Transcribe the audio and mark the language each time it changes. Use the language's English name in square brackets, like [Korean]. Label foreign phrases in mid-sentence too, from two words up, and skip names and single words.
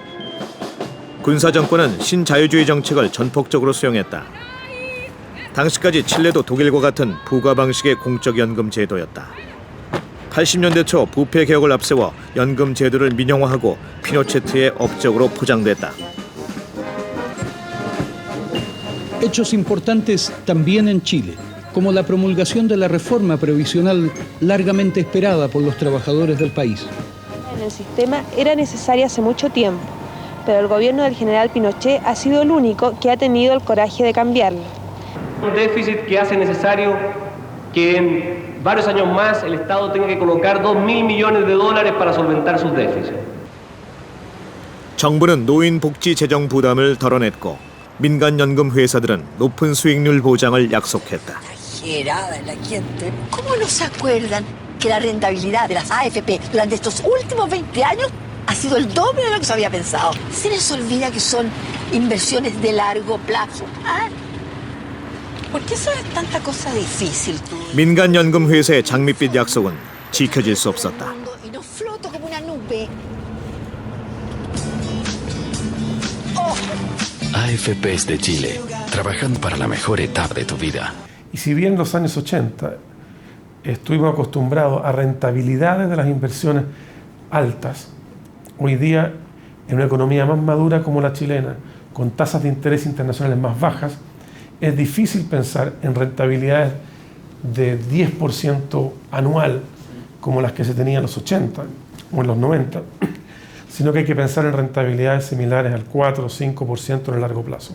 [Korean] 군사정권은 신자유주의 정책을 전폭적으로 수용했다. 당시까지 칠레도 독일과 같은 부가 방식의 공적연금 제도였다. 80년대 초 부패 개혁을 앞세워 연금 제도를 민영화하고 피노체트의 업적으로 포장됐다. [Spanish] Hechos importantes también en Chile, como la promulgación de la reforma previsional largamente esperada por los trabajadores del país. En el sistema era necesaria hace mucho tiempo, pero el gobierno del general Pinochet ha sido el único que ha tenido el coraje de cambiarlo. Un déficit que hace necesario que en varios años más el Estado tenga que colocar $2.000 millones para solventar sus déficits. [Korean] 정부는 노인 복지 재정 부담을 덜어냈고 민간연금 회사들은 높은 수익률 보장을 약속했다. [Spanish] La gente. ¿Cómo no se acuerdan que la rentabilidad de las AFP durante estos últimos 20 años ha sido el doble de lo que se había pensado? Se les olvida que son inversiones de largo plazo. ¿Ah? ¿Por qué eso es tanta cosa difícil? [Korean] 민간연금 회사의 장밋빛 약속은 지켜질 수 없었다. [Spanish] Y no floto como una nube. AFPs de Chile, trabajando para la mejor etapa de tu vida. Y si bien en los años 80 estuvimos acostumbrados a rentabilidades de las inversiones altas, hoy día en una economía más madura como la chilena, con tasas de interés internacionales más bajas, es difícil pensar en rentabilidades de 10% anual como las que se tenían en los 80 o en los 90, sino que hay que pensar en rentabilidades similares al 4 o 5% en el largo plazo.